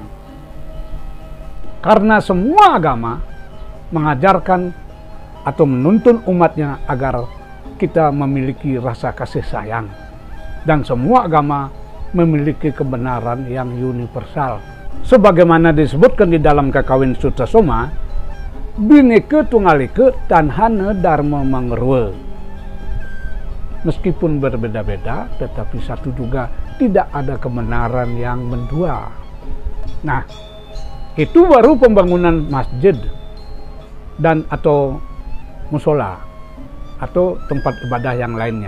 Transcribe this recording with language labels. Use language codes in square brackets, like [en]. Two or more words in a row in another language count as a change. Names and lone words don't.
[id] Karena semua agama mengajarkan atau menuntun umatnya agar kita memiliki rasa kasih sayang. Dan semua agama memiliki kebenaran yang universal. Sebagaimana disebutkan di dalam Kakawin Sutta Soma, [kaw] Bhinneka Tunggal Ika Tanhana Dharma Mangerwa. [id] Meskipun berbeda-beda, tetapi satu juga, tidak ada kebenaran yang mendua. Nah, itu baru pembangunan masjid dan atau musola atau tempat ibadah yang lainnya.